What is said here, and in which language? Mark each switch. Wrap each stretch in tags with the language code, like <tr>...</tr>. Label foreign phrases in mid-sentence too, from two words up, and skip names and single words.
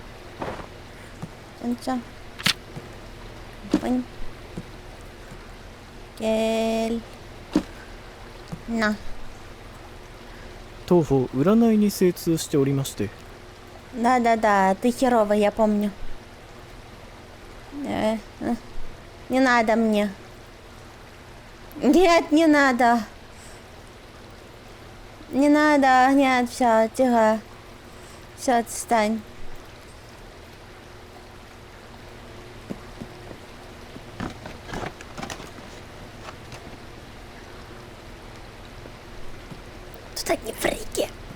<ru>Полотенце. Шампунь. Гель. На.</ru> <ja>当方占いに精通しておりまして。</ja> <ru>Да, ты херово, я помню. Не надо мне. Нет, не надо. Не надо, нет, все, тихо. Все, отстань. Тут одни фрики.</ru>